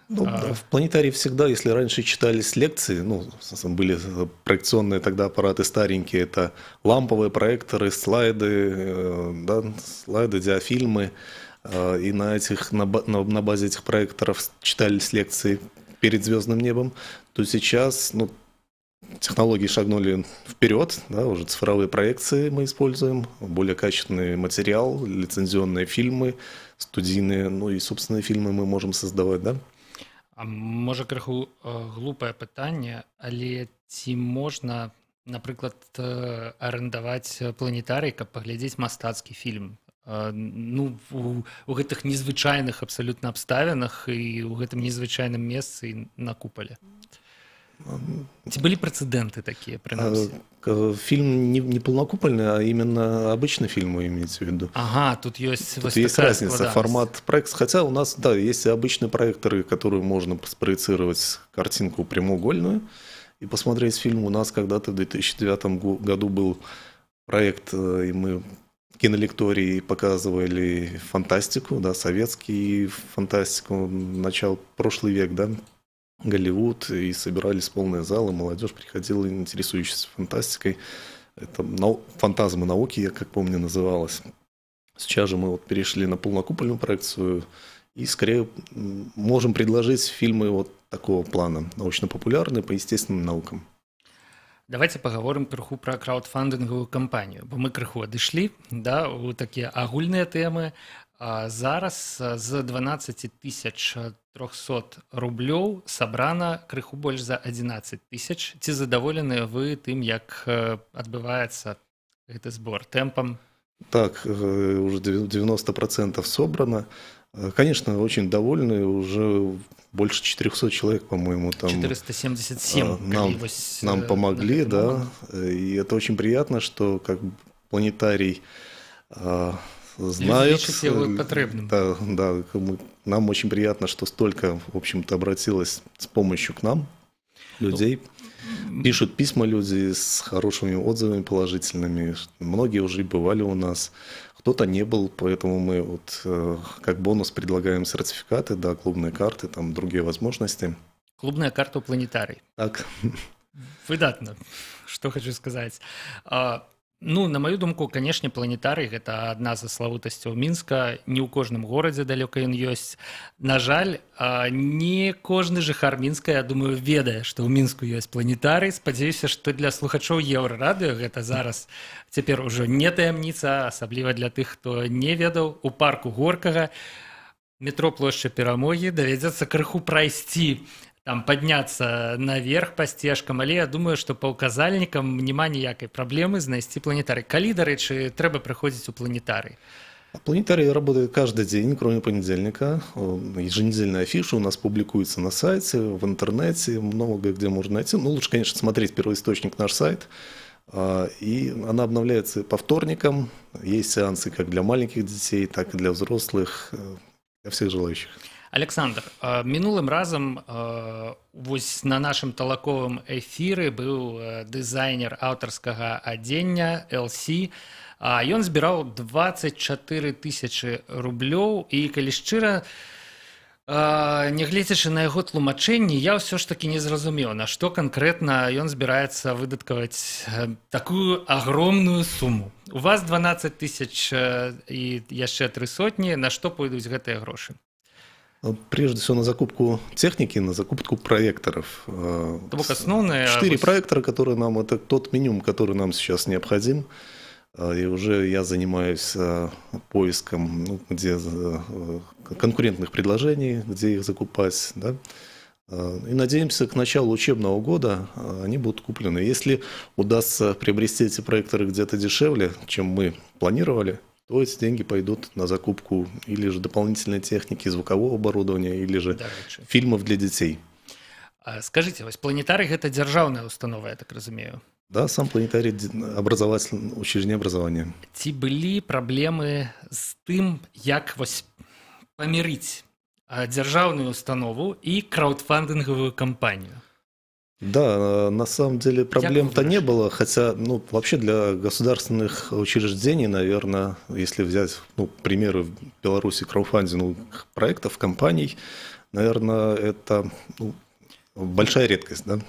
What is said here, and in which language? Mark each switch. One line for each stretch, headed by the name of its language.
Russian: Ну, в планетарии всегда, если раньше читались лекции, ну, были проекционные тогда аппараты старенькие, это ламповые проекторы, слайды, да, слайды, диафильмы, и на базе этих проекторов читались лекции перед звездным небом, то сейчас, ну, технологии шагнули вперед, да, уже цифровые проекции мы используем, более качественный материал, лицензионные фильмы, студийные, ну и собственные фильмы мы можем создавать, да.
Belarusian: А можа крыху глупае пытанне, але ці можна, напрыклад, арендаваць планетарый, каб паглядзець мастацкі фільм? Ну, у гэтых незвычайных абсалютна абставінах і ў гэтым незвычайным месцы на куполе. Ці былі прэцэдэнты такія, прынамсі?
Russian: Фильм не полнокупольный, а именно обычный фильм, вы имеете в виду. Ага, тут есть разница, формат проекции. Хотя у нас, да, есть обычные проекторы, которые можно спроецировать картинку прямоугольную и посмотреть фильм. У нас когда-то в 2009 году был проект, и мы в кинолектории показывали фантастику, да, советский фантастику, начало прошлый век, да, Голливуд, и собирались полные залы, молодежь приходила, интересующаяся фантастикой. Это «Фантазмы науки», я как помню, называлось. Сейчас же мы вот перешли на полнокупольную проекцию и скорее можем предложить фильмы вот такого плана, научно-популярные по естественным наукам.
Belarusian: Давайте паговорым крыху пра краўдфандынгавую кампанію, бо мы крыху адышлі, да, у такія агульныя тэмы. Зараз з 12 300 рублёў сабрана крыху больш за 11 000. Ці задаволеныя вы тым, як адбываецца гэты збор тэмпам?
Russian: Так, уже 90% собрано. Конечно, очень довольны, уже больше 400 человек, по-моему, там 477 нам помогли, да, и это очень приятно, что как планетарий знают, да, нам очень приятно, что столько, в общем-то, обратилось с помощью к нам людей. Пишут письма люди с хорошими отзывами положительными. Многие уже бывали у нас, кто-то не был, поэтому мы вот как бонус предлагаем сертификаты, да, клубные карты, там другие возможности. Клубная карта у планетарий.
Belarusian: Так. Выдатно,
Russian: что хочу сказать.
Belarusian: Ну, на мою думку, канешне, планетарый гэта адна з славутасцяў Мінска, не ў кожным горадзе далёка ён ёсць. На жаль, не кожны жыхар Мінска, я думаю, ведае, што ў Мінску ёсць планетарый. Спадзяюся, што для слухачоў Еўрарадыё гэта зараз цяпер ужо не таямніца, асабліва для тых, хто не ведаў. У парку Горкага метро плошча Перамогі давядзецца крыху прайсці,
Russian: там подняться наверх
Belarusian: по сцежкам, але я думаю, што па ўказальнікам няма ніякай праблемы знайсці планетарый. Калі, дарэчы, трэба прыходзіць у планетарый?
Russian: Планетарий работает каждый день, кроме понедельника. Еженедельная афиша у нас публикуется на сайте, в интернете, много где можно найти. Ну, лучше, конечно, смотреть первоисточник, наш сайт. И она обновляется по вторникам. Есть сеансы как для маленьких детей, так и для взрослых, для всех желающих.
Belarusian: Александр, мінулым разам вось на нашым талаковым эфіры быў дызайнер аўтарскага адзення LC. Ён збіраў 24 000 рублёў, і калі шчыра, Нягледзячы на яго тлумачэнні, я ўсё ж такі не зразумеў, на што канкрэтна ён збіраецца выдаткаваць такую агромную суму. У вас 12 тысяч і яшчэ 3 сотні, на што пойдуць гэтыя грошы?
Russian: Прежде всего на закупку техники, на закупку проекторов.
Belarusian: То бок
Russian: основные... 4 проектора, которые нам, это тот минимум, который нам сейчас необходим. И уже я занимаюсь поиском где конкурентных предложений, где их закупать. Да? И надеемся, к началу учебного года они будут куплены. Если удастся приобрести эти проекторы где-то дешевле, чем мы планировали, то эти деньги пойдут на закупку или же дополнительной техники, звукового оборудования, или же фильмов для детей. Скажите, планетарий – это
Belarusian: державная установа, я так разумею?
Russian: Да, сам планетарий – учреждение образования.
Belarusian: Ці былі праблемы з тым, як памірыць дзяржаўную установу
Russian: и краудфандинговую кампанию? Да, на самом деле проблем-то не было, хотя, вообще для государственных учреждений, наверное, если взять, примеры в Беларуси краудфандинговых проектов, компаний, наверное, это большая редкость, да?